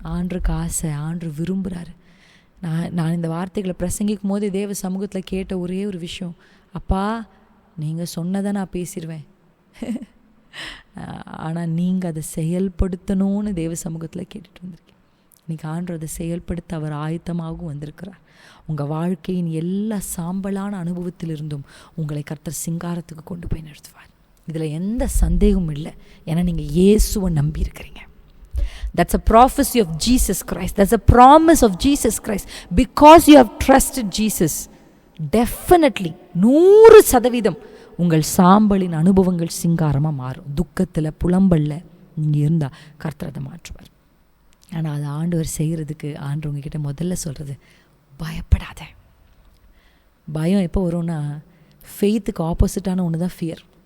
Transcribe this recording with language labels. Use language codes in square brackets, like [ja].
[ta] ஆண்டருக்கு ஆசை, ஆண்டு விரும்புகிறாரு. நான் இந்த வார்த்தைகளை பிரசங்கிக்கும் போது தேவ சமூகத்தில் கேட்ட ஒரே ஒரு விஷயம், அப்பா நீங்கள் சொன்னதை நான் பேசிடுவேன், ஆனால் நீங்கள் அதை செயல்படுத்தணும்னு தேவ சமூகத்தில் கேட்டுட்டு வந்திருக்கேன். இன்றைக்கி ஆண்டவர் அதை செயல்படுத்த அவர் ஆயத்தமாகவும் வந்திருக்கிறார். உங்கள் வாழ்க்கையின் எல்லா சாம்பலான அனுபவத்திலிருந்தும் உங்களை கர்த்தர் சிங்காரத்துக்கு கொண்டு போய் நிறுத்துவார். இதில் எந்த சந்தேகமும் இல்லை. ஏன்னா நீங்கள் இயேசுவை நம்பி இருக்கிறீங்க. [en] That's a prophecy of Jesus Christ. That's a promise of Jesus Christ. Because you have trusted Jesus, definitely 100% [ta] உங்கள் சாம்பலின் அனுபவங்கள் சிங்காரமாக மாறும். துக்கத்தில் புலம்பல்ல நீங்கள் இருந்தால் கர்த்தர் அதை மாற்றுவார். ஆனால் அதை ஆண்டவர் செய்கிறதுக்கு ஆண்டவர் உங்ககிட்ட முதல்ல சொல்கிறது, பயப்படாத. பயம் எப்போ வரும்னா, ஃபெய்த்துக்கு ஆப்போசிட்டான ஒன்று தான் ஃபியர்.